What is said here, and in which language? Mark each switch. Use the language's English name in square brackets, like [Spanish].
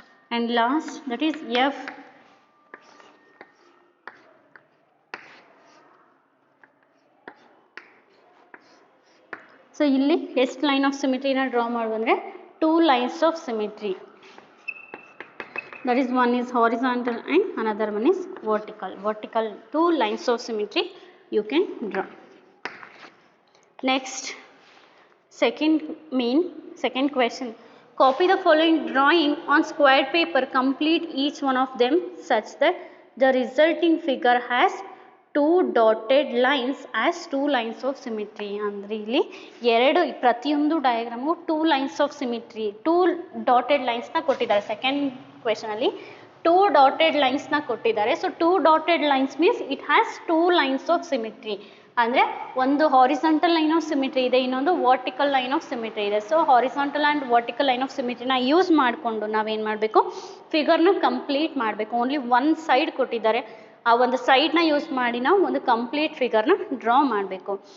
[English] And last that is F. [Kannada] So ಇಲ್ಲಿ ಎಷ್ಟು line of ಸಿಮಿಟ್ರಿನ draw ಮಾಡುವಂದರೆ 2 lines of symmetry. [English] That is, one is horizontal and another one is vertical. Vertical 2 lines of symmetry you can draw. Next, second question. Copy the following drawing on square paper. Complete each one of them such that the resulting figure has 2 dotted lines as 2 lines of symmetry. [Kannada] ಅಂದರೆ ಇಲ್ಲಿ ಎರಡು ಪ್ರತಿಯೊಂದು diagram [English] 2 lines of symmetry, 2 dotted lines [Kannada] ನ ಕೊಟ್ಟಿದ್ದಾರೆ. Second ಕ್ವೆಶನಲ್ಲಿ [English] 2 dotted lines [Kannada] ನ ಕೊಟ್ಟಿದ್ದಾರೆ. [English] So 2 dotted lines means it has 2 lines of symmetry. [Kannada] ಅಂದರೆ ಒಂದು ಹಾರಿಸಾಂಟಲ್ ಲೈನ್ ಆಫ್ ಸಿಮಿಟ್ರಿ ಇದೆ, ಇನ್ನೊಂದು ವರ್ಟಿಕಲ್ ಲೈನ್ ಆಫ್ ಸಿಮಿಟ್ರಿ ಇದೆ. So horizontal and vertical line of ಸಿಮಿಟ್ರಿನ use ಮಾಡಿಕೊಂಡು ನಾವೇನು ಮಾಡಬೇಕು, ಫಿಗರ್ನ ಕಂಪ್ಲೀಟ್ ಮಾಡಬೇಕು. [English] only one side [Kannada] ಕೊಟ್ಟಿದ್ದಾರೆ, ಆ ಒಂದು ಸೈಡ್ನ ಯೂಸ್ ಮಾಡಿ ನಾವು ಒಂದು ಕಂಪ್ಲೀಟ್ ಫಿಗರ್ನ ಡ್ರಾ ಮಾಡಬೇಕು.